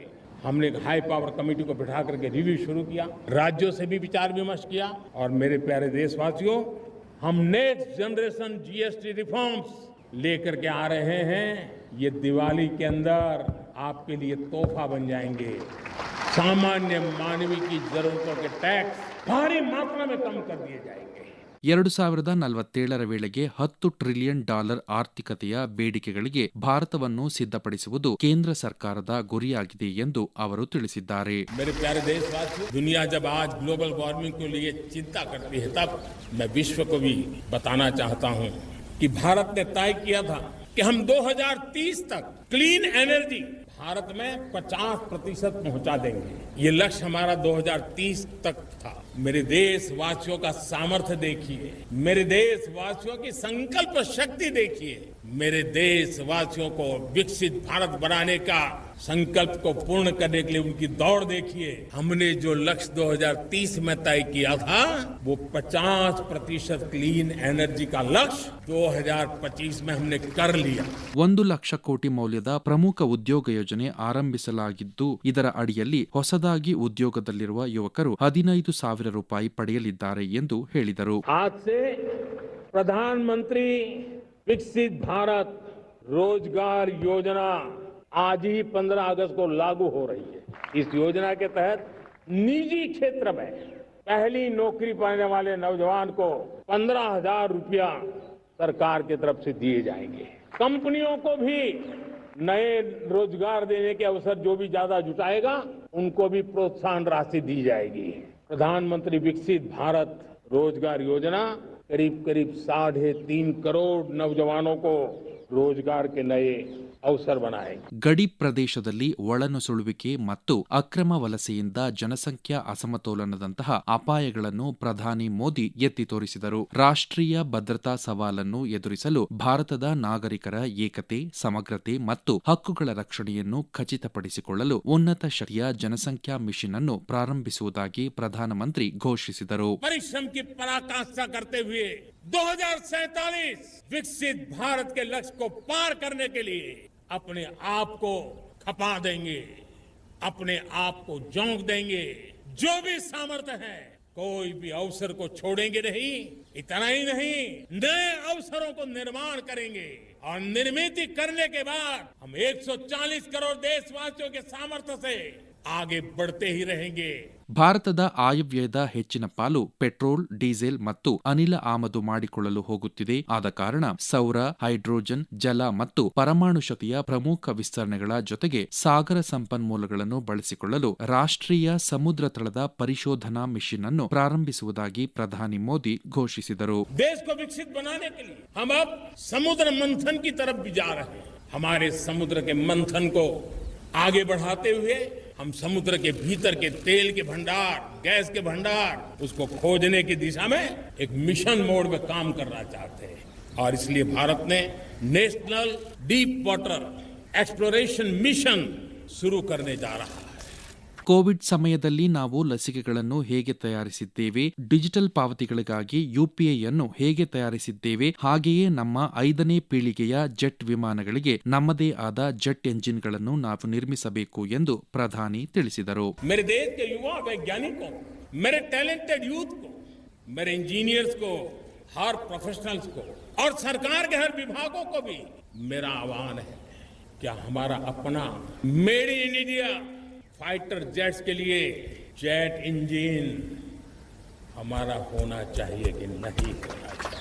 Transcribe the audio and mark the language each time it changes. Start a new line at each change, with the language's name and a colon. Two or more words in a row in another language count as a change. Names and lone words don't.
Hindi: हमने एक हाई पावर कमेटी को बिठा करके रिव्यू शुरू किया, राज्यों से भी विचार विमर्श किया और मेरे प्यारे देशवासियों, हम
English: next generation GST reforms
Hindi: लेकर के आ रहे हैं। ये दिवाली के अंदर आपके लिए तोहफा बन जाएंगे। सामान्य मानवीय की जरूरतों के टैक्स भारी मात्रा में कम कर दिए जाएंगे।
Kannada: 2047 ವೇಳೆಗೆ $10 ಟ್ರಿಲಿಯನ್ ಆರ್ಥಿಕತೆಯ ಬೇಡಿಕೆಗಳಿಗೆ ಭಾರತವನ್ನು ಸಿದ್ಧಪಡಿಸುವುದು ಕೇಂದ್ರ ಸರ್ಕಾರದ ಗುರಿಯಾಗಿದೆ ಎಂದು ಅವರು ತಿಳಿಸಿದ್ದಾರೆ.
Hindi: मेरे प्यारे देशवासियों, दुनिया जब आज
English: global warming
Hindi: के लिए चिंता करती है, तब मैं विश्व को भी बताना चाहता हूं कि भारत ने तय किया था कि हम 2030 तक
English: clean energy
Hindi: भारत में 50% पहुंचा देंगे। ये लक्ष्य हमारा 2030 तक था। मेरे देशवासियों का सामर्थ्य देखिए, मेरे देशवासियों की संकल्प शक्ति देखिए, मेरे देशवासियों को विकसित भारत बनाने का संकल्प को पूर्ण करने के लिए उनकी दौड़ देखिए। हमने जो लक्ष्य 2030 में तय किया था, वो 50%
English: clean energy
Hindi: का लक्ष्य 2025 में हमने कर लिया.
Kannada: 1 ಲಕ್ಷ ಕೋಟಿ ಮೌಲ್ಯದ ಪ್ರಮುಖ ಉದ್ಯೋಗ ಯೋಜನೆ ಆರಂಭಿಸಲಾಗಿದ್ದು, ಇದರ ಅಡಿಯಲ್ಲಿ ಹೊಸದಾಗಿ ಉದ್ಯೋಗದಲ್ಲಿರುವ ಯುವಕರು 15,000 ರೂಪಾಯಿ ಪಡೆಯಲಿದ್ದಾರೆ ಎಂದು ಹೇಳಿದರು.
Hindi: आज से प्रधानमंत्री विकसित भारत रोजगार योजना आज ही 15 अगस्त को लागू हो रही है. इस योजना के तहत निजी क्षेत्र में पहली नौकरी पाने वाले नौजवान को 15,000 रुपया सरकार की तरफ से दिए जाएंगे. कंपनियों को भी नए रोजगार देने के अवसर जो भी ज्यादा जुटाएगा, उनको भी प्रोत्साहन राशि दी जाएगी. प्रधानमंत्री विकसित भारत रोजगार योजना करीब 3.5 करोड़ नौजवानों को रोजगार के नए ಅವಸರ बनाएंगे.
Kannada: ಗಡಿ ಪ್ರದೇಶದಲ್ಲಿ ಒಳನುಸುಳುವಿಕೆ ಮತ್ತು ಅಕ್ರಮ ವಲಸೆಯಿಂದ ಜನಸಂಖ್ಯಾ ಅಸಮತೋಲನದಂತಹ ಅಪಾಯಗಳನ್ನು ಪ್ರಧಾನಿ ಮೋದಿ ಎತ್ತಿ ತೋರಿಸಿದರು. ರಾಷ್ಟ್ರೀಯ ಭದ್ರತಾ ಸವಾಲನ್ನು ಎದುರಿಸಲು ಭಾರತದ ನಾಗರಿಕರ ಏಕತೆ, ಸಮಗ್ರತೆ ಮತ್ತು ಹಕ್ಕುಗಳ ರಕ್ಷಣೆಯನ್ನು ಖಚಿತಪಡಿಸಿಕೊಳ್ಳಲು ಉನ್ನತ ಶಕ್ತಿಯ ಜನಸಂಖ್ಯಾ ಮಿಷನ್ ಅನ್ನು ಪ್ರಾರಂಭಿಸುವುದಾಗಿ ಪ್ರಧಾನಮಂತ್ರಿ ಘೋಷಿಸಿದರು.
Hindi: ಪರಿಶ್ರಮ की पराकाष्ठा करते हुए 2047 विकसित भारत के लक्ष्य को पार करने के लिए अपने आप को खपा देंगे, अपने आप को झोंक देंगे. जो भी सामर्थ्य है, कोई भी अवसर को छोड़ेंगे नहीं. इतना ही नहीं, नए अवसरों को निर्माण करेंगे और निर्मित करने के बाद हम 140 करोड़ देशवासियों के सामर्थ्य से आगे बढ़ते ही रहेंगे.
Kannada: ಭಾರತದ ಆಯವ್ಯಯದ ಹೆಚ್ಚಿನ ಪಾಲು ಪೆಟ್ರೋಲ್, ಡೀಸೆಲ್ ಮತ್ತು ಅನಿಲ ಆಮದು ಮಾಡಿಕೊಳ್ಳಲು ಹೋಗುತ್ತಿದೆ. ಆದ ಕಾರಣ ಸೌರ, ಹೈಡ್ರೋಜನ್, ಜಲ ಮತ್ತು ಪರಮಾಣು ಶಕ್ತಿಯ ಪ್ರಮುಖ ವಿಸ್ತರಣೆಗಳ ಜೊತೆಗೆ ಸಾಗರ ಸಂಪನ್ಮೂಲಗಳನ್ನು ಬಳಸಿಕೊಳ್ಳಲು ರಾಷ್ಟ್ರೀಯ ಸಮುದ್ರ ತಳದ ಪರಿಶೋಧನಾ ಮಿಷನ್ ಅನ್ನು ಪ್ರಾರಂಭಿಸುವುದಾಗಿ ಪ್ರಧಾನಿ ಮೋದಿ ಘೋಷಿಸಿದರು.
Hindi: देश को विकसित बनाने के लिए हम अब समुद्र मंथन की तरफ भी जा रहे हैं. हमारे समुद्र के मंथन को आगे बढ़ाते हुए हम समुद्र के भीतर के तेल के भंडार, गैस के भंडार, उसको खोजने की दिशा में एक
English: mission mode
Hindi: में काम करना चाहते हैं. और इसलिए भारत ने नेशनल डीप वाटर एक्सप्लोरेशन मिशन शुरू करने जा रहा है.
Kannada: ಕೋವಿಡ್ ಸಮಯದಲ್ಲಿ ನಾವು ಲಸಿಕೆಗಳನ್ನು ಹೇಗೆ ತಯಾರಿಸಿದ್ದೇವೆ, ಡಿಜಿಟಲ್ ಪಾವತಿಗಳಿಗಾಗಿ ಯುಪಿಐ ಅನ್ನು ಹೇಗೆ ತಯಾರಿಸಿದ್ದೇವೆ, ಹಾಗೆಯೇ ನಮ್ಮ 5ನೇ ಪೀಳಿಗೆಯ ಜೆಟ್ ವಿಮಾನಗಳಿಗೆ ನಮ್ಮದೇ ಆದ ಜೆಟ್ ಎಂಜಿನ್ಗಳನ್ನು ನಾವು ನಿರ್ಮಿಸಬೇಕು ಎಂದು ಪ್ರಧಾನಿ ತಿಳಿಸಿದರು.
Hindi: मेरे देश के युवा वैज्ञानिकों, मेरे
English: talented youth
Hindi: को, मेरे इंजीनियर्स को, हर प्रोफेशनल्स को और सरकार के हर विभागों को भी मेरा आह्वान है, क्या हमारा अपना
English: made in India fighter jets
Hindi: के लिए
English: jet engine
Hindi: हमारा होना चाहिए कि नहीं होना चाहिए.